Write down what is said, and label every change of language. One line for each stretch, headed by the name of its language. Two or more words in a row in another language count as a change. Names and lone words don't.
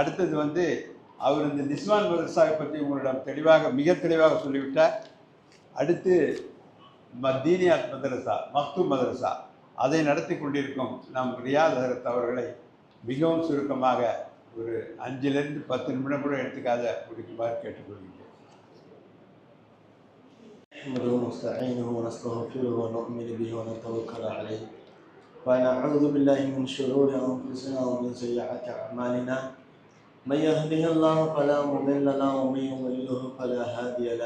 Tamil: அடுத்தது வந்து அவர் இந்த நிஸ்வான் மதரசாவை பற்றி உங்களிடம் மிக தெளிவாக சொல்லிவிட்டார். அடுத்து தீனியாத் மதரசா, மக்தூம் மதரசா, அதை நடத்தி கொண்டிருக்கும் நம் ரியாத் ஹஜரத் அவர்களை மிகவும் சுருக்கமாக ஒரு 5லிருந்து 10 நிமிடம் கூட எடுத்துக்காத முடிக்குமாறு கேட்டுக்கொள்கிறேன்.
Arabic: نحمده ونستعينه ونستغفره ونؤمن به ونتوكل عليه ونعوذ بالله من شرور أنفسنا ومن سيئات أعمالنا. من يهده الله فلا مضل له ومن يضلله فلا هادي له.